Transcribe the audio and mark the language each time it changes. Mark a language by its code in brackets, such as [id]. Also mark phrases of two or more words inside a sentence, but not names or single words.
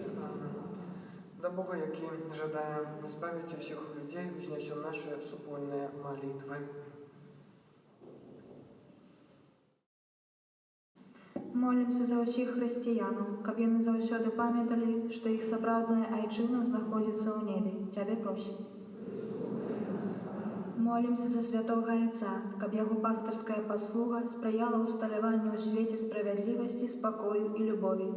[la] Amen. [uk] До Бога, який жадає збавити всіх людей, визнесем наші супольні молитви. [be] Молімся за ўсіх хрысціянаў, каб яны заўсёды памяталі, што іх сапраўдная айчына знаходзіцца ў небе. Цябе просім. Молімся за святога Айца, каб яго пастырская паслуга спрыяла ўсталяванню ў свеце справядлівасці, спакою і любові.